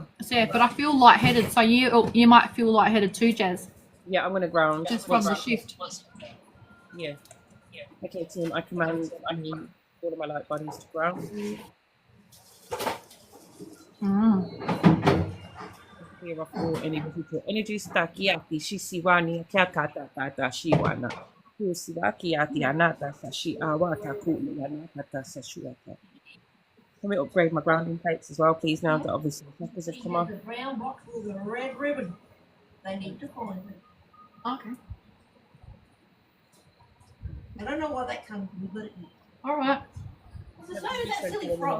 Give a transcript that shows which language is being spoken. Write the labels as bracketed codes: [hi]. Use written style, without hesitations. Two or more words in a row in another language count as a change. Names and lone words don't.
[en] So, yeah, but I feel lightheaded, so you might feel lightheaded too, Jazz. Yeah, I'm going to ground. Just from the shift. Yeah. Okay, team, I command all of my light bodies to ground. Clear off all any residual energy. Stakiati, Shisiwani, Kakata, Shiwana. Kusiwaki, Ati, Anata, Sashi, Awata, Kuli, Anata, Sashuata. Can we upgrade my grounding plates as well, please, now that obviously the knuckles have come off? The brown box with a red ribbon. They need to find it. Okay. I don't know why that comes to me, but it is. All right. It's the same as that silly frog.